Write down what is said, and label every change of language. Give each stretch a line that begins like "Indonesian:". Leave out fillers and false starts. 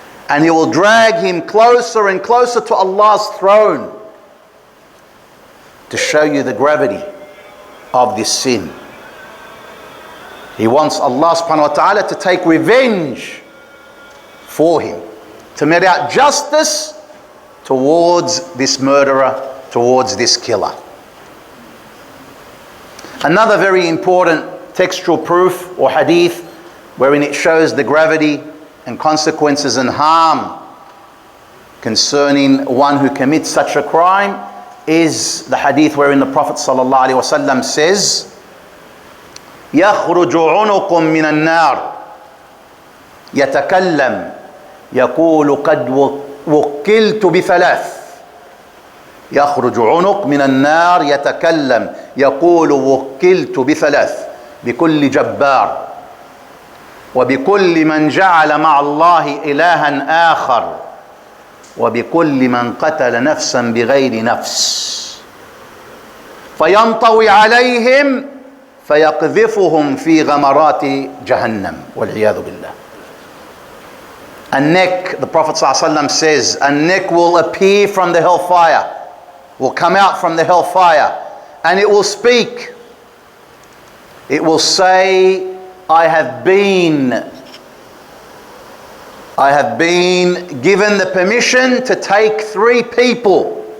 English: And he will drag him closer and closer to Allah's throne to show you the gravity of this sin. He wants Allah subhanahu wa ta'ala to take revenge for him, to mete out justice towards this murderer, towards this killer. Another very important textual proof or hadith wherein it shows the gravity and consequences and harm concerning one who commits such a crime is the hadith wherein the Prophet ﷺ says,
Arabic: يَخْرُجُ عُنُقٌ مِّنَ النَّارِ يَتَكَلَّمْ يَقُولُ قَدْ وُكِّلْتُ بِثَلَاثٍ يخرج عنق من النار يتكلم يقول وكلت بثلاث بكل جبار وبكل من جعل مع الله إلها آخر وبكل من قتل نفسا بغير نفس فينطوي عليهم فيقذفهم في غمرات جهنم والعياذ بالله.
English: A neck, the Prophet ﷺ says, a neck will appear from the hellfire, will come out from the hellfire, and it will speak. It will say, I have been given the permission to take 3 people.